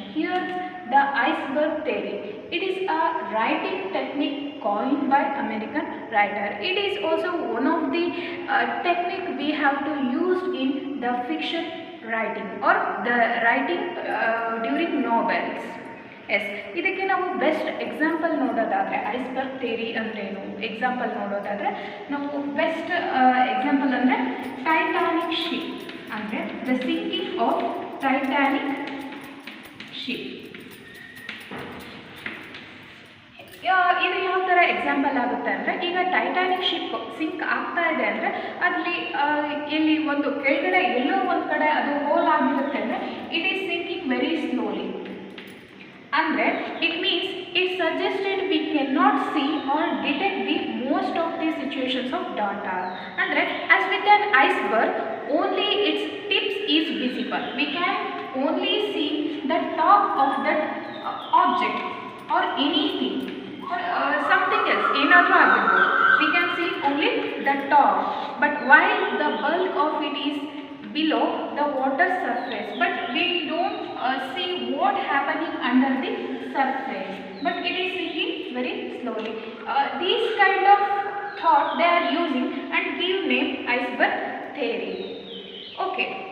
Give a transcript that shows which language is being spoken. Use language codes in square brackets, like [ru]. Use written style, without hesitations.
[en] Here, the iceberg theory. It is a writing technique coined by American writer. It is also one of the technique we have to use in the fiction writing or the writing during novels. [kn] S ಇದಕ್ಕೆ ನಾವು best example ನೋಡೋದಾದರೆ iceberg theory ಅಂದ್ರೇನು example ನೋಡೋದಾದರೆ ನಾವು best example ಅಂದರೆ Titanic ship ಅಂದರೆ [en] The sinking of Titanic ship. [kn] ಇದು ಯಾವ ಥರ ಎಕ್ಸಾಂಪಲ್ ಆಗುತ್ತೆ ಅಂದರೆ ಈಗ ಟೈಟಾನಿಕ್ ಶಿಪ್ ಸಿಂಕ್ ಆಗ್ತಾ ಇದೆ ಅಂದರೆ ಅಲ್ಲಿ ಇಲ್ಲಿ ಒಂದು ಕೆಳಗಡೆ ಎಲ್ಲೋ ಒಂದು ಕಡೆ ಅದು ಹೋಲ್ ಆಗಿರುತ್ತೆ ಅಂದರೆ [en] It is sinking very slowly. [kn] ಅಂದರೆ [en] It means it suggested we can not see or detect the most of the situations of data. [kn] ಅಂದರೆ [en] As with an iceberg only its tips is visible. We can only see the top of that object or anything or something else, [kn] ಏನಾದರೂ ಆಗಿರ್ಬೋದು. [en] We can see only the top, but while the bulk of it is below the water surface, but we don't see what happening under the surface, but it is sinking very slowly. These kind of thought they are using and give name iceberg theory. Okay.